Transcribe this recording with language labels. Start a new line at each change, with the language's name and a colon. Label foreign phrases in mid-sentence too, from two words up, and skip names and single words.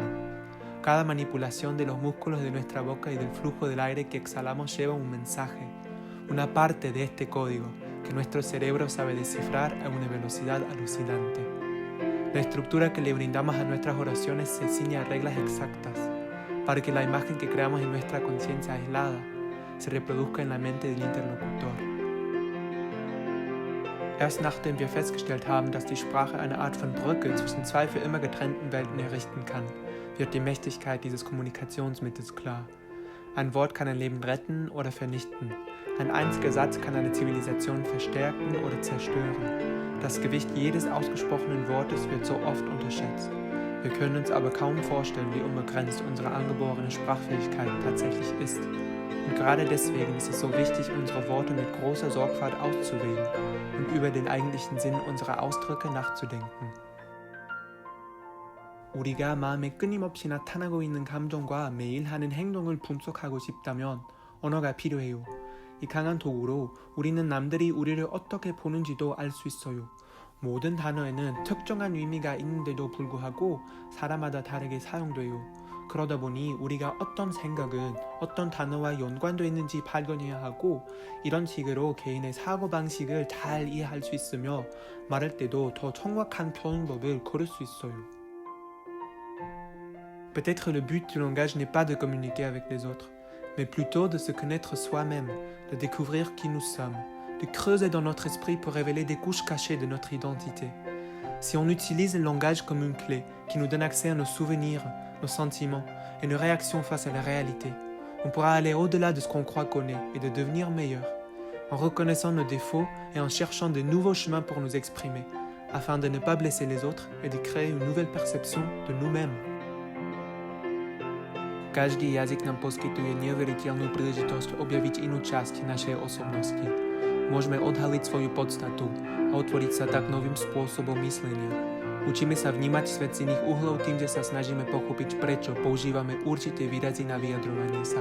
Spanish: Cada manipulación de los músculos de nuestra boca y del flujo del aire que exhalamos lleva un mensaje, una parte de este código que nuestro cerebro sabe descifrar a una velocidad alucinante. La estructura que le brindamos a nuestras oraciones se ciñe a reglas exactas para que la imagen que creamos en nuestra conciencia aislada se reproduzca en la mente del interlocutor.
German: Erst nachdem wir festgestellt haben, dass die Sprache eine Art von Brücke zwischen zwei für immer getrennten Welten errichten kann, wird die Mächtigkeit dieses Kommunikationsmittels klar. Ein Wort kann ein Leben retten oder vernichten. Ein einziger Satz kann eine Zivilisation verstärken oder zerstören. Das Gewicht jedes ausgesprochenen Wortes wird so oft unterschätzt. Wir können uns aber kaum vorstellen, wie unbegrenzt unsere angeborene Sprachfähigkeit tatsächlich ist. Und gerade deswegen ist es so wichtig, unsere Worte mit großer Sorgfalt auszuwählen und über den eigentlichen Sinn unserer Ausdrücke nachzudenken.
Korean: 우리가 마음에 끊임없이 나타나고 있는 감정과 매일 하는 행동을 분석하고 싶다면 언어가 필요해요. 이 강한 도구로 우리는 남들이 우리를 어떻게 보는지도 알 수 있어요. 모든 단어에는 특정한 의미가 있는데도 불구하고 사람마다 다르게 사용돼요. 그러다 보니 우리가 어떤 생각은 어떤 단어와 연관되어 있는지 발견해야 하고 이런 식으로 개인의 사고방식을 잘 이해할 수 있으며 말할 때도 더 정확한 표현법을 고를 수 있어요.
French: Peut-être le but du langage n'est pas de communiquer avec les autres, mais plutôt de se connaître soi-même, de découvrir qui nous sommes, de creuser dans notre esprit pour révéler des couches cachées de notre identité. Si on utilise le langage comme une clé qui nous donne accès à nos souvenirs, nos sentiments et nos réactions face à la réalité, on pourra aller au-delà de ce qu'on croit connaître et de devenir meilleur, en reconnaissant nos défauts et en cherchant de nouveaux chemins pour nous exprimer, afin de ne pas blesser les autres et de créer une nouvelle perception de nous-mêmes.
Slovak: Každý jazyk nám poskytuje neuveriteľnú príležitosť objaviť inú časť našej osobnosti. Môžeme odhaliť svoju podstatu a otvoriť sa tak novým spôsobom myslenia. Učíme sa vnímať svet z iných uhlov tým, že sa snažíme pochopiť, prečo používame určité výrazy na vyjadrovanie sa.